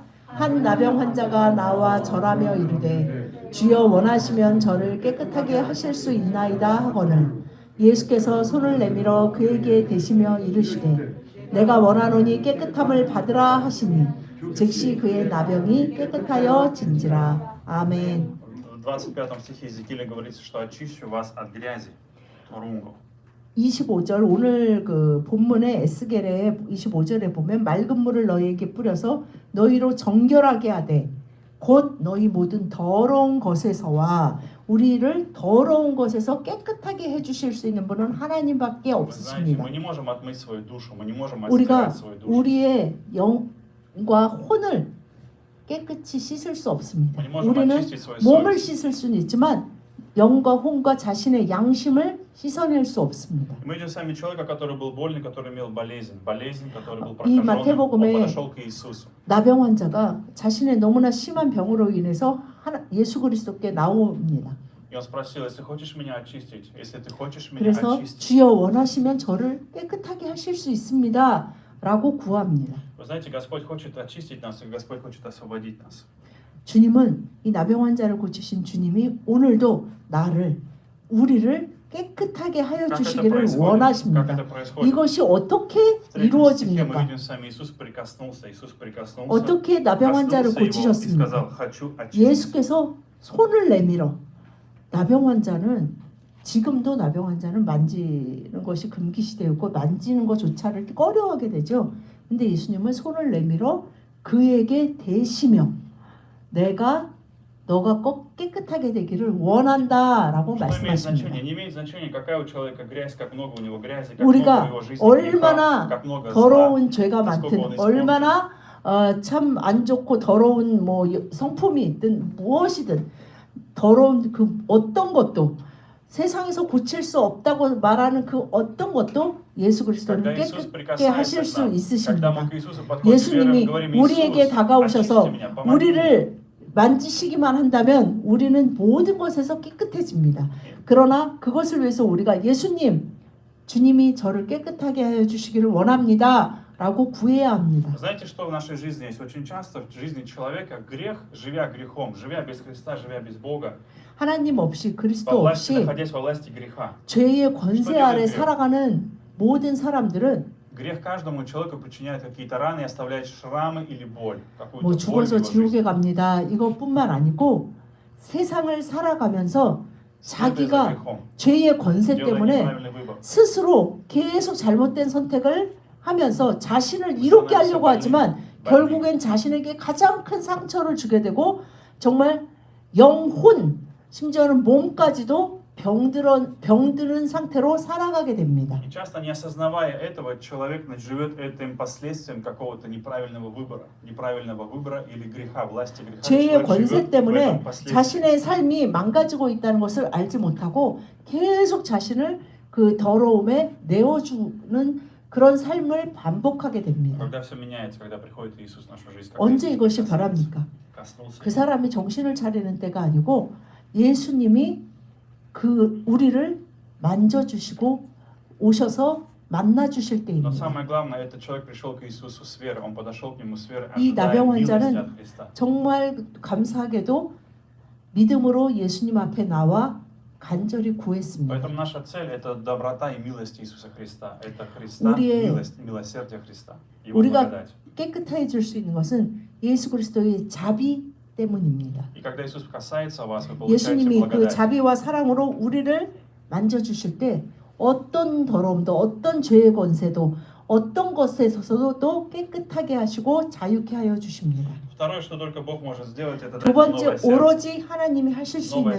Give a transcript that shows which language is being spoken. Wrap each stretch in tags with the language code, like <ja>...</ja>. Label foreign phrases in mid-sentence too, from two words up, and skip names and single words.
<ko>한 나병 환자가 나와 절하며 이르되 주여 원하시면 저를 깨끗하게 하실 수 있나이다 하거늘 예수께서 손을 내밀어 그에게 대시며 이르시되 내가 원하노니 깨끗함을 받으라 하시니 즉시 그의 나병이 깨끗하여 진지라. 아멘.</ko> <ru>25 стихе Иезекииля говорится, что очищу вас от грязи, рунго.</ru> <ko>25절 오늘 그 본문의 에스겔의 25절에 보면 맑은 물을 너희에게 뿌려서 너희로 정결하게 하되 곧 너희 모든 더러운 것에서와 우리를 더러운 것에서 깨끗하게 해주실 수 있는 분은 하나님밖에 없으십니다. 우리가 우리의 영과 혼을 깨끗이 씻을 수 없습니다. 우리는 몸을 씻을 수는 있지만 영과 혼과 자신의 양심을 씻어낼 수 없습니다.</ko> <ru>Мы видим сами человека, который был болен, который имел болезнь, который был</ru> <ko>이</ko> <ru>прокаженным, он</ru> <ko>마태복음에</ko> <ru>подошел к Иисусу.</ru> <ko>나병 환자가 자신의 너무나 심한 병으로 인해서 예수 그리스도께 나옵니다.</ko> <ru>И он спросил, если хочешь меня очистить, если ты хочешь меня</ru> <ko>그래서</ko> <ru>очистить.</ru> <ko>주여 원하시면 저를 깨끗하게 하실 수 있습니다. 라고 구합니다.</ko> <ru>Вы знаете, Господь хочет очистить нас, и Господь хочет освободить нас.</ru> <ko>주님은 이 나병 환자를 고치신 주님이 오늘도 우리를 깨끗하게 하여</ko> <ru>Как это</ru> <ko>주시기를</ko> <ru>происходит? Как</ru> <ko>원하십니다.</ko> <ru>это происходит?</ru> <ko>이것이 어떻게</ko> <ru>В 3 стихе мы</ru> <ko>이루어집니까?</ko> <ru>видим сами, Иисус прикоснулся,</ru> <ko>어떻게 나병 환자를</ko> <ru>коснулся его и</ru> <ko>고치셨습니까?</ko> <ru>сказал, хочу очистить.</ru> <ko>예수께서 손을 내밀어 나병 환자는 지금도 나병 환자는 만지는 것이 금기 시대였고 만지는 것조차를 꺼려하게 되죠. 근데 예수님은 손을 내밀어 그에게 대시며 너가 꼭 깨끗하게 되기를 원한다라고</ko> <ru>Что имеет</ru> <ko>말씀하십니다.</ko> <ru>значение? Не имеет значения, какая у человека грязь, как много у него грязи, как</ru> <ko>우리가</ko> <ru>много в его жизни</ru> <ko>얼마나</ko> <ru>греха, как много зла.</ru> <ko>더러운 죄가</ko> <ru>насколько он</ru> <ko>많든</ko> <ru>испорчен.</ru> <ko>얼마나 참 안 좋고 더러운 뭐 성품이 있든 무엇이든 더러운 그 어떤 것도 세상에서 고칠 수 없다고 말하는 그 어떤 것도 예수 그리스도는</ko> <ru>Когда Иисус</ru> <ko>깨끗게 하실</ko> <ru>прикасается</ru> <ko>수</ko> <ru>к нам, когда</ru> <ko>있으십니다.</ko> <ru>мы к Иисусу подходим</ru> <ko>예수님이</ko> <ru>верой, говорим,</ru> <ko>우리에게</ko> <ru>Иисус,</ru> <ko>다가오셔서</ko> <ru>очисти меня, помоги мне.</ru> <ko>우리를 만지시기만 한다면 우리는 모든 것에서 깨끗해집니다. 그러나 그것을 위해서 우리가 주님이 저를 깨끗하게 하여 주시기를 원합니다. 라고 구해야 합니다.</ko> <ru>Знаете, что в нашей жизни есть? Очень часто в жизни человека грех, живя грехом, живя без Христа, живя без Бога,</ru> <ko>하나님 없이</ko> <ru>во</ru> <ko>그리스도</ko> <ru>власти,</ru> <ko>없이</ko> <ru>находясь во власти греха.</ru> <ko>죄의 권세 아래 그래요? 살아가는 모든 사람들은</ko> <ru>Грех каждому человеку причиняет какие-то раны и оставляет шрамы или боль.</ru> <ko>뭐</ko> <ru>какую-то боль в</ru> <ko>죽어서</ko> <ru>его жизни.</ru> <ko>지옥에 갑니다. 이것뿐만 아니고 세상을 살아가면서</ko> <ru>Следуя за</ru> <ko>자기가</ko> <ru>грехом,</ru> <ko>죄의 권세</ko> <ru>делая</ru> <ko>때문에</ko> <ru>неправильный выбор.</ru> <ko>스스로 계속 잘못된 선택을 하면서 자신을 이롭게 하려고 하지만 결국엔 자신에게 가장 큰 상처를 주게 되고 정말 영혼 심지어는 몸까지도 병드는 상태로 살아가게 됩니다.</ko> <ru>И часто не осознавая этого, человек живет этим последствием какого-то неправильного выбора или греха, власти греха.</ru> <ko>죄의</ko> <ru>Человек</ru> <ko>권세</ko> <ru>живет в</ru> <ko>때문에</ko> <ru>этом последствии.</ru> <ko>자신의 삶이 망가지고 있다는 것을 알지 못하고 계속 자신을 그 더러움에 내어주는 그런 삶을 반복하게 됩니다.</ko> <ru>Когда все меняется, когда приходит Иисус в нашу жизнь, когда</ru> <ko>언제</ko> <ru>Иисус</ru> <ko>이것이</ko> <ru>касается,</ru> <ko>바랍니까?</ko> <ru>коснулся</ru> <ko>그</ko> <ru>его.</ru> <ko>사람이 정신을 차리는 때가 아니고 예수님이 우리를 만져주시고 오셔서 만나주실</ko> <ru>Но</ru> <ko>때입니다.</ko> <ru>самое главное, этот человек пришел к Иисусу с верой, он подошел к нему с верой,</ru> <ko>이</ko> <ru>ожидая</ru> <ko>나병</ko> <ru>милости</ru> <ko>환자는</ko> <ru>от Христа.</ru> <ko>정말 감사하게도 믿음으로 예수님 앞에 나와 간절히 구했습니다.</ko> <ru>Поэтому наша цель это доброта и милость Иисуса Христа. Это Христа,</ru> <ko>우리의</ko> <ru>милосердие Христа, Его</ru> <ko>우리가</ko> <ru>благодать.</ru> <ko>깨끗해질 수 있는 것은 예수 그리스도의 자비 때문입니다.</ko> <ru>И когда Иисус касается вас, вы получаете</ru> <ko>예수님이 그</ko> <ru>благодать.</ru> <ko>자비와 사랑으로 우리를 만져주실 때 어떤 더러움도 어떤 죄의 권세도 어떤 것에 있어서도 깨끗하게 하시고 자유케 하여 주십니다.</ko> <ru>Второе, что только Бог может сделать, это</ru> <ko>두</ko> <ru>дать</ru> <ko>번째</ko> <ru>новое сердце.</ru> <ko>오로지 하나님이 하실 수</ko> <ru>новое</ru>